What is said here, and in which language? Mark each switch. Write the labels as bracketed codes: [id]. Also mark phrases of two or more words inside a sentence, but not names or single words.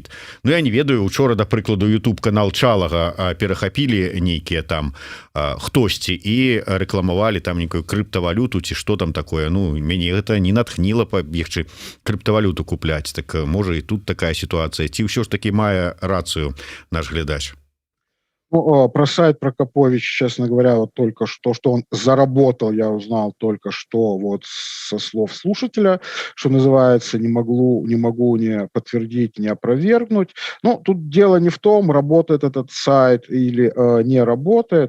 [be] Я не ведаю, учора, да прыкладу, YouTube канал Чалага перахапілі нейкія там хтосьці і рэкламавалі там нейкую крыптавалюту ці што там такое. Мяне гэта не натхніла пабегчы крыптавалюту купляць. Так можа і тут такая сітуацыя, ці ўсё ж таки мае рацыю наш глядач? [ru] Про сайт Прокопович, честно говоря, вот только что он заработал, я узнал только что вот со слов слушателя, что называется, не могу не подтвердить, не опровергнуть. Тут дело не в том, работает этот сайт или не работает.